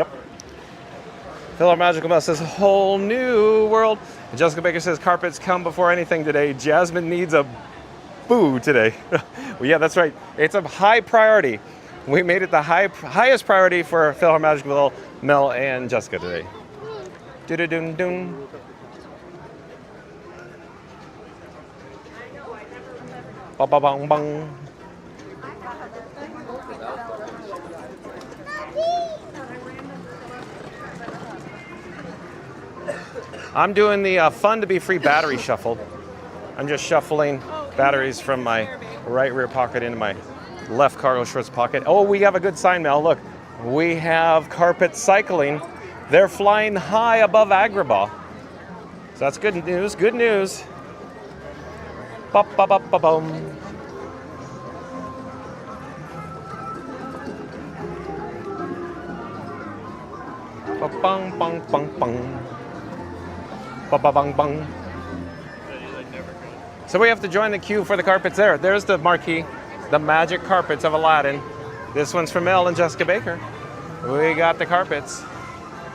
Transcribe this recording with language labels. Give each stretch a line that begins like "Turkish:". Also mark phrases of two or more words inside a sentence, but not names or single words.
English: PhilharMagical Mel says, whole new world. And Jessica Baker says, carpets come before anything today. Jasmine needs a boo today. Well, yeah, that's right. It's a high priority. We made it the highest priority for PhilharMagical Mel and Jessica today. Do-do-dun-dun. Ba-ba-bang-bang. I'm doing the Fun to Be Free battery shuffle. I'm just shuffling batteries from my right rear pocket into my left cargo shorts pocket. Oh, we have a good sign, Mel. Look, we have carpet cycling. They're flying high above Agrabah. So that's good news, good news. Ba-ba-ba-ba-boom. Ba-bang-bang-bang-bang. Ba-ba-bang-bang. So we have to join the queue for the carpets there. There's the marquee, the magic carpets of Aladdin. This one's for Mel and Jessica Baker. We got the carpets.